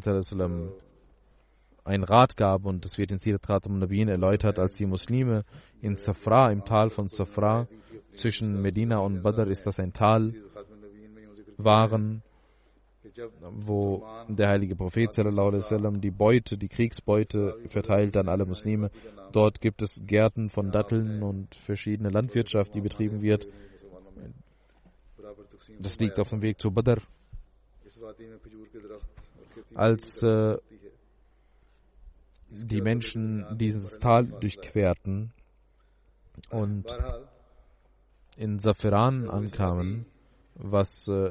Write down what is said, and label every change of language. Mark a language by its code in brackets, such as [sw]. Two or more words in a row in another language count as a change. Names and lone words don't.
[de] einen Rat gab, und es wird in Sirat Khatam Nabiyyin erläutert, als die Muslime in Safra, im Tal von Safra, zwischen Medina und Badr ist das ein Tal, waren, wo der heilige Prophet [ar] صلى الله عليه وسلم [de] die Kriegsbeute verteilt an alle Muslime. Dort gibt es Gärten von Datteln und verschiedene Landwirtschaft, die betrieben wird. Das liegt auf dem Weg zu Badr. Als die Menschen dieses Tal durchquerten und in Safiran ankamen, was